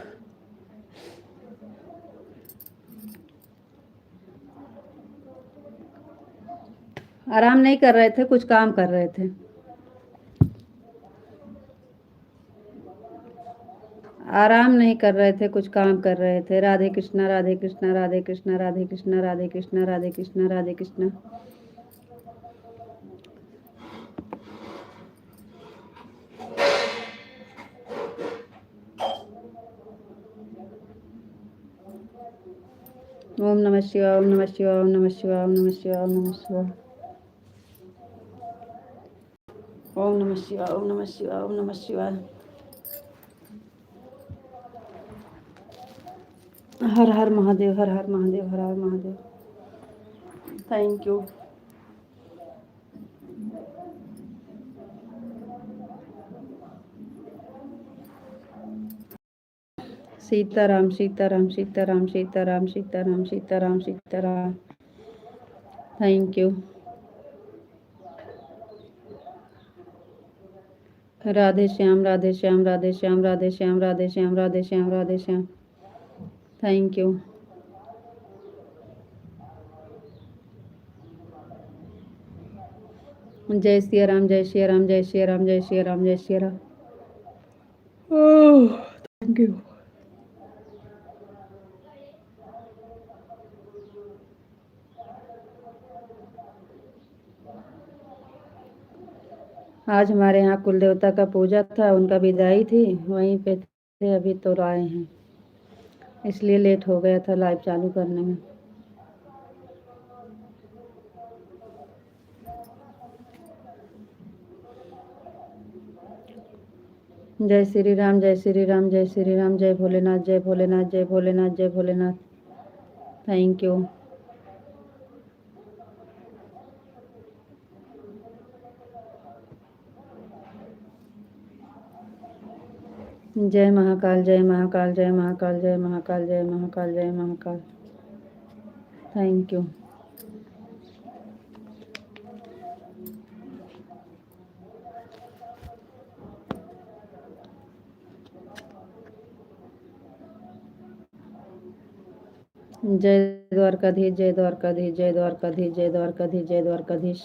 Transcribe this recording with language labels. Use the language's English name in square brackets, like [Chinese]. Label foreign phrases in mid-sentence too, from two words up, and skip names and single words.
[Hindi] आराम नहीं कर रहे थे, कुछ काम कर रहे थे। आराम नहीं कर रहे थे, कुछ काम कर रहे थे। राधे कृष्णा, राधे कृष्णा, राधे कृष्णा, राधे कृष्णा, राधे कृष्णा, राधे कृष्णा, राधे कृष्णा। [Sanskrit] ओम नमः शिवाय, ओम नमः शिवाय, ओम नमः शिवाय, ओम नमः शिवाय, ओम नमः शिवाय, ओम नमः शिवाय, ओम नमः शिवाय, ओम नमः शिवाय। [Hindi] हर हर महादेव, हर हर महादेव, हर हर महादेव। [English] thank you. [Hindi] सीताराम, सीताराम, सीताराम, सीताराम, सीताराम, सीताराम, सीताराम। [English] thank you. [Hindi] राधे श्याम, राधे श्याम, राधे श्याम, राधे श्याम, राधे श्याम, राधे श्याम, राधे श्याम। [English] thank you. [Hindi] जय श्री राम, जय श्री राम, जय श्री राम, जय श्री राम, जय श्री राम। [English] thank you. [Hindi] आज हमारे यहाँ कुल देवता का पूजा था, उनका विदाई थी, वहीं पे थे, अभी तो आए हैं, इसलिए लेट हो गया था लाइव चालू करने में। जय श्री राम, जय श्री राम, जय श्री राम, जय भोलेनाथ, जय भोलेनाथ, जय भोलेनाथ, जय भोलेनाथ। [English] thank you. [Hindi] जय महाकाल, जय महाकाल, जय महाकाल, जय महाकाल, जय महाकाल, जय महाकाल। [English] thank you. [Hindi] जय द्वारकाधीश, जय द्वारकाधीश, जय द्वारकाधीश, जय द्वारकाधीश, जय द्वारकाधीश।